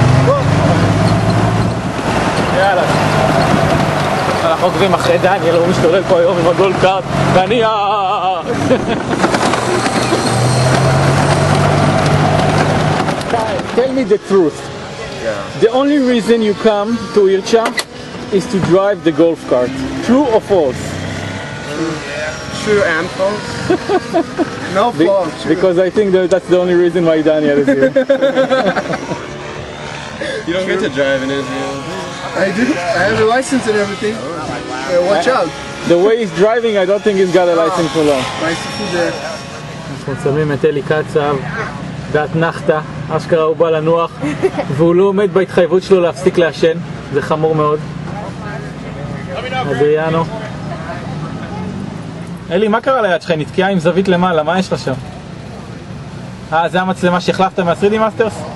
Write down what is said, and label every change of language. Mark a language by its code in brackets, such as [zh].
[he] בוא. יאללה. אנחנו עוקבים אחרי דניאל, הוא משתולל פה היום עם הגולדקארט, ואני [en] Tell me the truth. The only reason you come to Ircha is to drive the golf cart. True or false? True and false. No false. Because I think that's the only reason why Daniel is here. You don't get to drive in Israel. I do. I have a license and everything. Watch out. The way he's driving, I don't think he's got a license for long. [he] אנחנו שמים את אלי קצב באתנחתה, אשכרה הוא בא לנוח והוא לא עומד בהתחייבות שלו להפסיק לעשן, זה חמור מאוד. אדריאנו. אלי, מה קרה ליד שלך? נתקעה עם זווית למעלה, מה יש לך שם? זה המצלמה שהחלפת מה-3D מאסטרס?